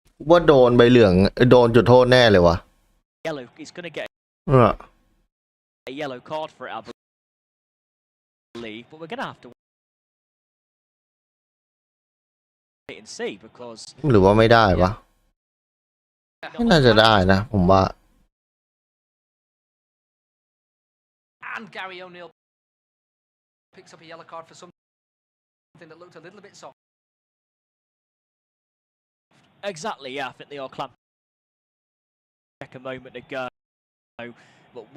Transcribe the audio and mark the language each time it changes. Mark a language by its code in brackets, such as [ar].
[th] ว่าโดนใบเหลืองโดนจุดโทษแน่เลยวะ [en] Yellow. He's going to get a yellow card for it, I believe. But we're going to have to wait and see because. [th] หรือว่าไม่ได้วะไม่น่าจะได้นะผมว่า [en] and Gary O'Neill picks up a yellow card for something that looked a little bit soft. Exactly, yeah. I think they all clamped a moment ago. But